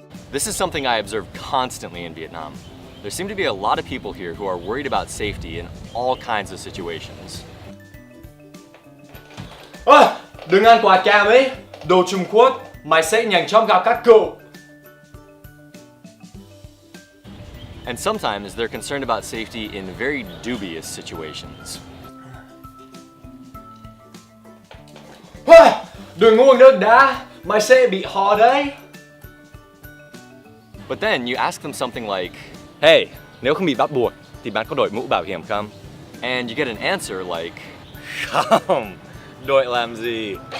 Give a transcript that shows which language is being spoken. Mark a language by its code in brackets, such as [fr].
[en] This is something I observe constantly in Vietnam. There seem to be a lot of people here who are worried about safety in all kinds of situations. [vi] Đừng ăn quả cam ấy, đồ Trung Quốc, mày sẽ nhanh chóng gặp các cụ. [en] And sometimes they're concerned about safety in very dubious situations. [vi] Đừng uống nước đá, mày sẽ bị ho đấy. [en] But then you ask them something like, hey, [vi] nếu không bị bắt buộc thì bạn có đội mũ bảo hiểm không? And you get an answer like, không, đội làm gì?